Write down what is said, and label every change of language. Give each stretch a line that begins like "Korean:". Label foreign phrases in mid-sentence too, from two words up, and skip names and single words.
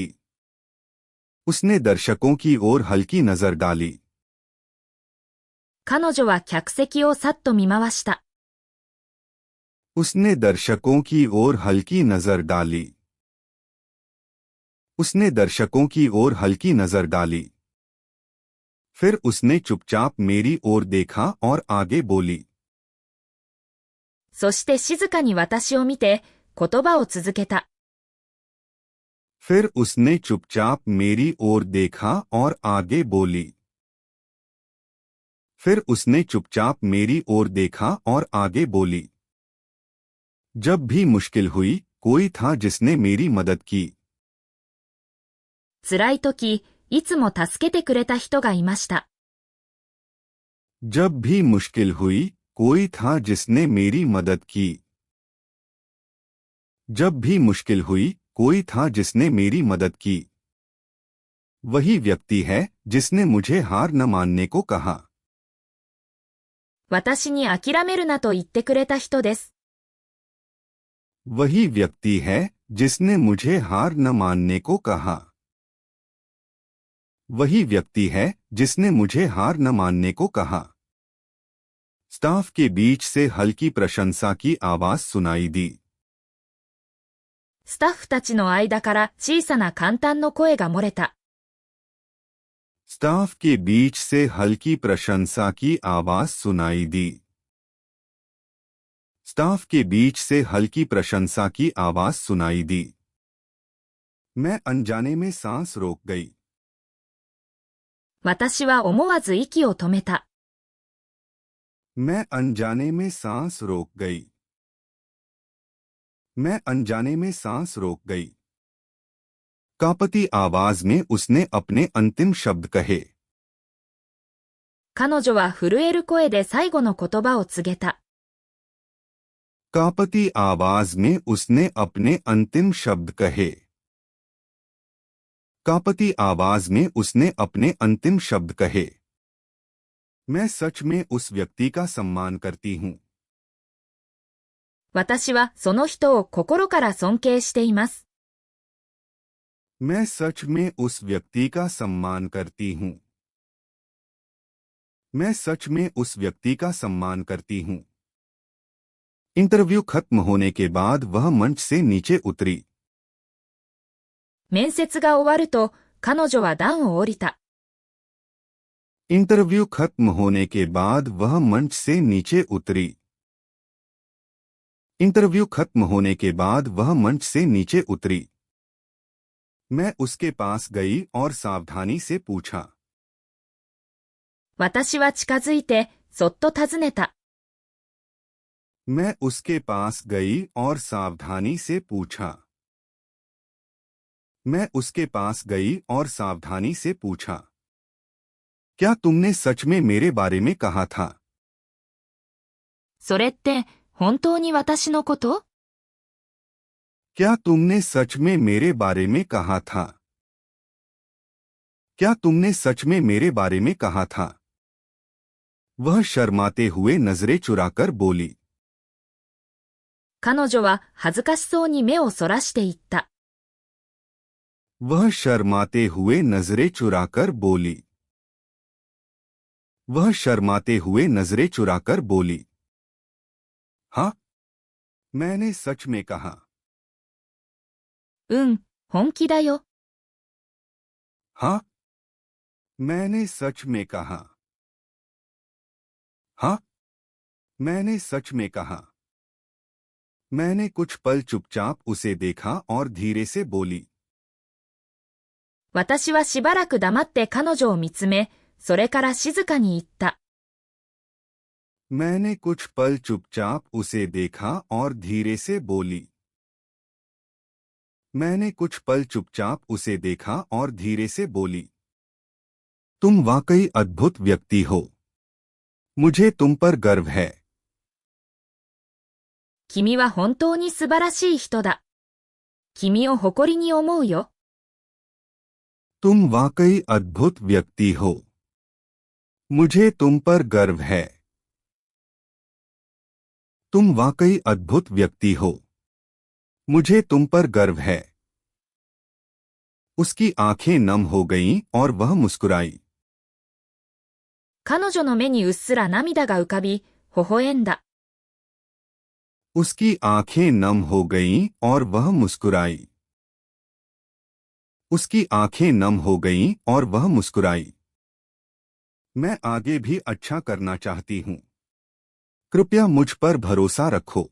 Hindi: उसने दर्शकों की ओर हल्की नजर डाली।
Japanese: 彼女は客席をさっと見回した。
Hindi: उसने दर्शकों की ओर हल्की नजर डाली। उसने दर्शकों की ओर हल्की नजर डाली। फिर उसने चुपचाप मेरी ओर देखा और आगे बोली।
Japanese: そして静かに私を見て言葉を続けた。
Hindi: फिर उसने चुपचाप मेरी ओर देखा और आगे बोली। फिर उसने चुपचाप मेरी ओर देखा और आगे बोली। जब भी मुश्किल हुई कोई था जिसने मेरी मदद की।
Japanese: 辛い時、いつも助けてくれた人がいました。
Hindi: जब भी मुश्किल हुई कोई था जिसने मेरी मदद की। जब भी मुश्किल हुई कोई था जिसने मेरी मदद की। वही व्यक्ति है जिसने मुझे हार न मानने को कहा।
Japanese: 私に諦めるなと言ってくれた人です。
Hindi: वही व्यक्ति है जिसने मुझे हार न मानने को कहा। वही व्यक्ति है जिसने मुझे हार न मानने को कहा। स्टाफ के बीच से हल्की प्रशंसा की आवाज सुनाई दी।
Japanese: スタッフたちの間から小さな感嘆の声が漏れた。
Hindi: स्टाफ के बीच से हल्की प्रशंसा की आवाज सुनाई दी। स्टाफ के बीच से हल्की प्रशंसा की आवाज सुनाई दी। मैं अनजाने में सांस रोक गई।
Japanese: 私は思わず息を止めた。
Hindi: मैं अनजाने में सांस रोक गई। मैं अनजाने में सांस रोक गई। कांपती आवाज में उसने अपने अंतिम शब्द कहे।
Japanese: 彼女は震える声で最後の言葉を告げた。
Hindi: कांपती आवाज में उसने अपने अंतिम शब्द कहे। कांपती आवाज में उसने अपने अंतिम शब्द कहे। मैं सच में उस व्यक्ति का सम्मान करती हूँ।
Japanese: 私はその人を心から尊敬しています。
Hindi: मैं सच में उस व्यक्ति का सम्मान करती हूँ। मैं सच में उस व्यक्ति का सम्मान करती हूँ। इंटरव्यू खत्म होने के बाद वह मंच से नीचे उतरी।
Japanese: 面接が終わると、彼女は段を降りた。
Hindi: इंटरव्यू खत्म होने के बाद वह मंच से नीचे उतरी। इंटरव्यू खत्म होने के बाद वह मंच से नीचे उतरी। मैं उसके पास गई और सावधानी से पूछा।
Japanese: 私は近づいて、そっと尋ねた。
Hindi: मैं उसके पास गई और सावधानी से पूछा। मैं उसके पास गई और सावधानी से पूछा। क्या तुमने सच में मेरे बारे में कहा था?
Japanese: それって、本当に私のこと？
Hindi: क्या तुमने सच में मेरे बारे में कहा था? क्या तुमने सच में मेरे बारे में कहा था? वह शर्माते हुए नजरें चुराकर बोली।
Japanese: 彼女は恥ずかしそうに目をそらしていった。
Hindi: वह शर्माते हुए नजरें चुराकर बोली। वह शर्माते हुए नजरें चुराकर बोली। हाँ, मैंने सच में कहा।
Japanese: うん、本気だよ。
Hindi: हाँ, मैंने सच में कहा। हाँ, मैंने सच में कहा। मैंने कुछ पल चुपचाप उसे देखा और धीरे से बोली।
Japanese: 私はしばらく黙って彼女を見つめ、それから静かに言った。
Hindi: मैंने कुछ पल चुपचाप उसे देखा और धीरे से बोली। मैंने कुछ पल चुपचाप उसे देखा और धीरे से बोली, तुम वाकई अद्भुत व्यक्ति हो। मुझे तुम पर गर्व है।
Japanese: 君は本当に素晴らしい人だ。君を誇りに思うよ。
Hindi: तुम वाकई अद्भुत व्यक्ति हो। मुझे तुम पर गर्व है। तुम वाकई अद्भुत व्यक्ति हो। मुझे तुम पर गर्व है। उसकी आंखें नम हो गईं और वह मुस्कुराई।
Japanese: 彼女の目にうっすら涙が浮かび、微笑んだ。
Hindi: उसकी आंखें नम हो गईं और वह मुस्कुराई। उसकी आंखें नम हो गईं और वह मुस्कुराई। मैं आगे भी अच्छा करना चाहती हूँ। कृपया मुझ पर भरोसा रखो।